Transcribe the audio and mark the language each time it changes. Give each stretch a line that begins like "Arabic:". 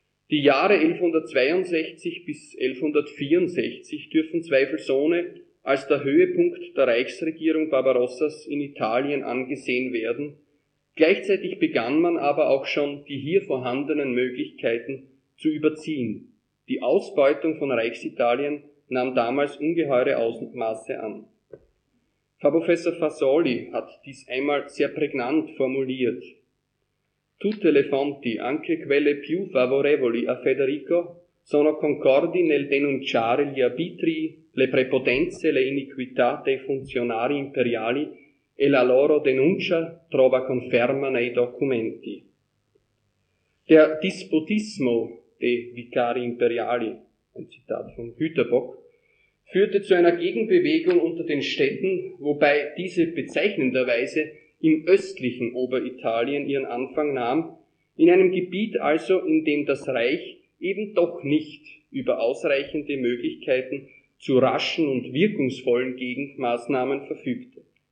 German: Die Jahre 1162 bis 1164 dürfen zweifelsohne als der Höhepunkt der Reichsregierung Barbarossas in Italien angesehen werden. Gleichzeitig begann man aber auch schon, die hier vorhandenen Möglichkeiten zu überziehen. Die Ausbeutung von Reichsitalien nahm damals ungeheure Ausmaße an. Herr Professor Fasoli hat dies einmal sehr prägnant formuliert:
Italian: Tutte le fonti, anche quelle più favorevoli a Federico, sono concordi nel denunciare gli arbitri, le prepotenze, le iniquità dei funzionari imperiali e la loro denuncia trova conferma nei documenti.
German: Der
Italian: Dispotismo dei Vicari Imperiali,
German: ein Zitat von Hüterbock, führte zu einer Gegenbewegung unter den Städten, wobei diese bezeichnenderweise im östlichen Oberitalien ihren Anfang nahm, in einem Gebiet also, in dem das Reich eben doch nicht über ausreichende Möglichkeiten zu raschen und wirkungsvollen Gegenmaßnahmen verfügte.